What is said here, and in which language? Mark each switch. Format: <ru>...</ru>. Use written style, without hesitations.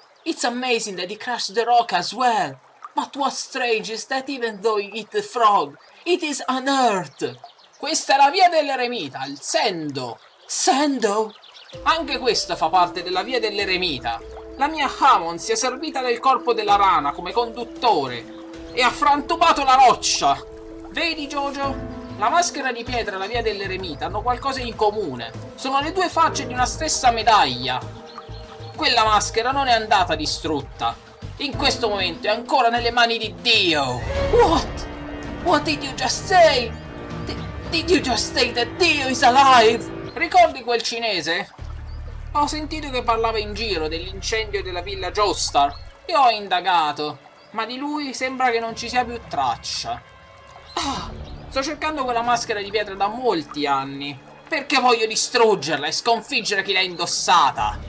<en>It's amazing that he crushed the rock as well. But what's strange is that even though he hit the frog, it is unhurt.</en> <it>Questa è la via dell'eremita, il sendo. Sendo? Anche questa fa parte della via dell'eremita. La mia Hamon si è servita del corpo della rana come conduttore e ha frantumato la roccia. Vedi, JoJo? La maschera di pietra e la via dell'eremita hanno qualcosa in comune. Sono le due facce di una stessa medaglia. Quella maschera non è andata distrutta. In questo momento è ancora nelle mani di Dio.</it> <en>What? What did you just say? Did you just say that Dio is alive?</en> <it>Ricordi quel cinese? Ho sentito che parlava in giro dell'incendio della villa Joestar e ho indagato, ma di lui sembra che non ci sia più traccia. Sto cercando quella maschera di pietra da molti anni, perché voglio distruggerla e sconfiggere chi l'ha indossata.</it>